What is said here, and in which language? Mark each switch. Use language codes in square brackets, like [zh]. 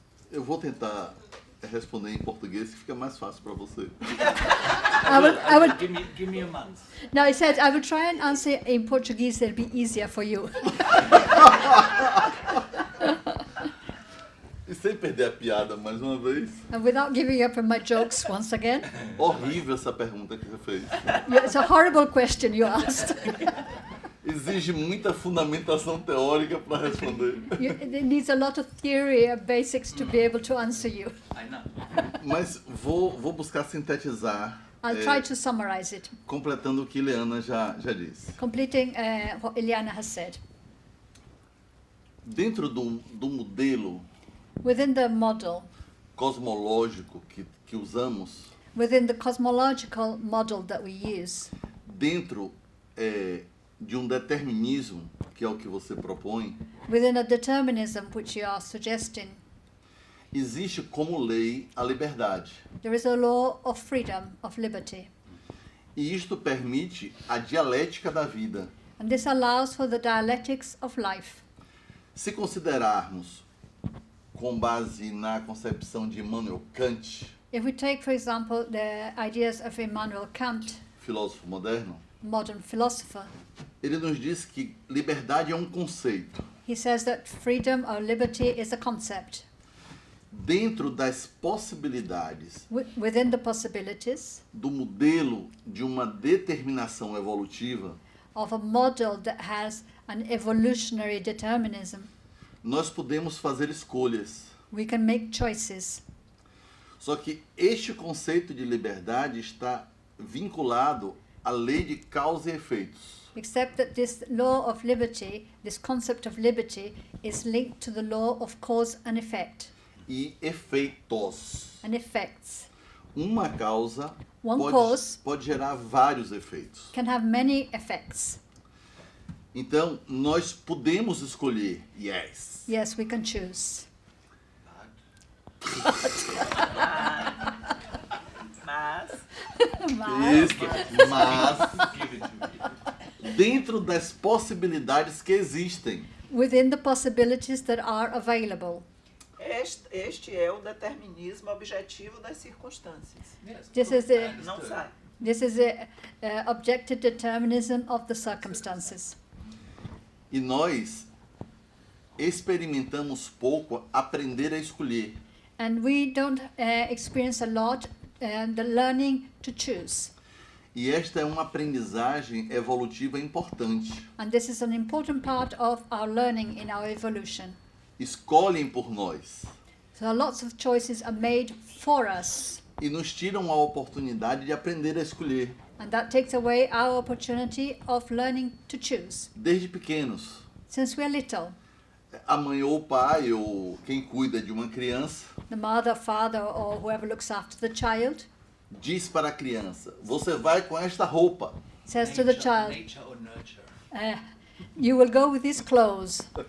[pt] Eu vou tentar responder em português que fica mais fácil para você. [en] I would, Give me a month. no, he said, I will try and answer in Portuguese, it'll be easier for you. [pt] E sem perder a piada mais uma vez. [en] And without giving up on my jokes once again, [pt] Horrível essa pergunta que você fez. [en] it's a horrible question you asked. [pt] Exige muita fundamentação teórica para responder. [en] It needs a lot of theory and basics to be able to answer you. I know. [pt] Mas vou buscar sintetizar, [en] I'll try to summarize it, [pt] completando o que Ileana já disse. [en] completing what Ileana has said. [pt] Dentro do modelo [en] Within the model, [pt] cosmológico que usamos, [en] within the cosmological model that we use, [pt] dentro de um determinismo, que é o que você propõe, [en] within a determinism which you are suggesting, [pt] existe como lei a liberdade. [en] there is a law of freedom, of liberty. [pt] E isto permite a dialética da vida. [en] And this allows for the dialectics of life. [pt] Se considerarmos, com base na concepção de Immanuel Kant, [en] If we take, for example, the ideas of Immanuel Kant, [pt] filósofo moderno, [en] modern philosopher, [pt] ele nos diz que liberdade é um conceito. [en] he says that freedom or liberty is a concept. [pt] dentro das possibilidades [en] Within the possibilities [pt] do modelo de uma determinação evolutiva, [en] of a model that has an evolutionary determinism, [pt] nós podemos fazer escolhas. [en] we can make choices. [pt] Só que este conceito de liberdade está vinculado à lei de causa e efeitos. [en] Except that this law of liberty, this concept of liberty, is linked to the law of cause and effect, [pt] E efeitos. [en] and effects. [pt] Uma causa [en] One cause [pt] pode gerar vários efeitos. [en] can have many effects. [pt] Então, nós podemos escolher, [en] yes. Yes, we can choose. [pt] Mas Isso, mas [en] Give it to me. [pt] dentro das possibilidades que existem. [en] Within the possibilities that are available. [pt] este é o determinismo objetivo das circunstâncias. [en] Yes, This good, is the- understood. [pt] Não sai. [en] This is the objective determinism of the circumstances. [pt] E nós experimentamos pouco aprender a escolher. [en] And we don't experience a lot the learning to choose. [pt] E esta é uma aprendizagem evolutiva importante. [en] And this is an important part of our learning in our evolution. [pt] Escolhem por nós [en] So lots of choices are made for us. [pt] e nos tiram a oportunidade de aprender a escolher [en] And that takes away our opportunity of learning to choose. [pt] desde pequenos. [en] Since we're little, [pt] A mãe ou o pai ou quem cuida de uma criança [en] the mother, father, or whoever looks after the child [pt] diz para a criança: você vai com esta roupa. [en] says to the child, Nature or nurture. you will go with these clothes.